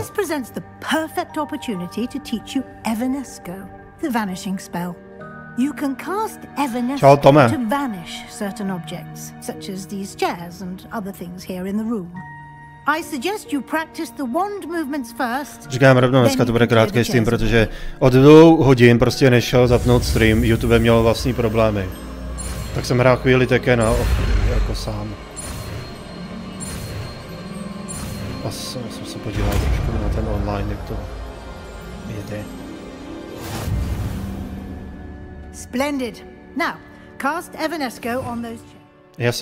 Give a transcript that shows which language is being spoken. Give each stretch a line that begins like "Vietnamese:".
English: This presents the perfect opportunity to teach you Evanesco, the vanishing spell. You can cast Evanesco to vanish certain objects, such as these chairs and other things here in the room. I suggest you practice the wand movements first.
Czech: Říkám rovnou, dneska to bude krátký stream, protože od 2 hodin prostě nešel zapnout stream, YouTube měl vlastní problémy. Tak jsem hrál chvíli také jako sám. A jsem se podíval trošku na ten online, jak to jede.
English: Splendid. Now, cast Evanesco on those chairs.